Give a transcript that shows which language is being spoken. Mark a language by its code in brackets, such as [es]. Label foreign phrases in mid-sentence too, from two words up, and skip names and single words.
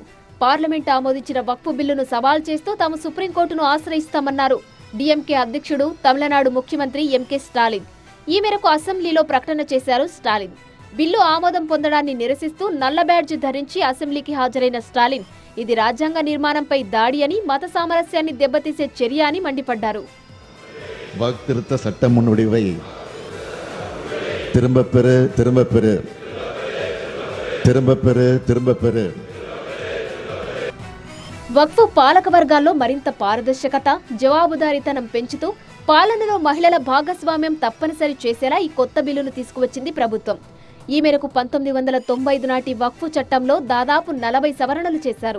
[te] పార్లమెంట్ ఆమోదించిన వక్ఫ్ బిల్లును సవాల్ చేస్తూ తాము సుప్రీంకోర్టును ఆశ్రయిస్తామన్నారు డీఎంకే అధ్యక్షుడు, తమిళనాడు ముఖ్యమంత్రి ఎంకే స్టాలిన్. ఈ మేరకు అసెంబ్లీలో ప్రకటన చేశారు స్టాలిన్. బిల్లు ఆమోదం పొందడాన్ని నిరసిస్తూ నల్ల బ్యాడ్జ్ ధరించి అసెంబ్లీకి హాజరైన స్టాలిన్, ఇది రాజ్యాంగ నిర్మాణంపై దాడి అని, మత సామరస్యాన్ని దెబ్బతీసే చర్య అని మండిపడ్డారు. [ta] வக்ஃப் திருத்த சட்ட முன்வடிவை திரும்ப பெறு. [te] వక్ఫ్ పాలక వర్గాల్లో మరింత పారదర్శకత, జవాబుదారీతనం పెంచుతూ పాలనలో మహిళల భాగస్వామ్యం తప్పనిసరి చేసేలా ఈ కొత్త బిల్లును తీసుకువచ్చింది ప్రభుత్వం. ఈ మేరకు 1995 నాటి వక్ఫ్ చట్టంలో దాదాపు 40 సవరణలు చేశారు.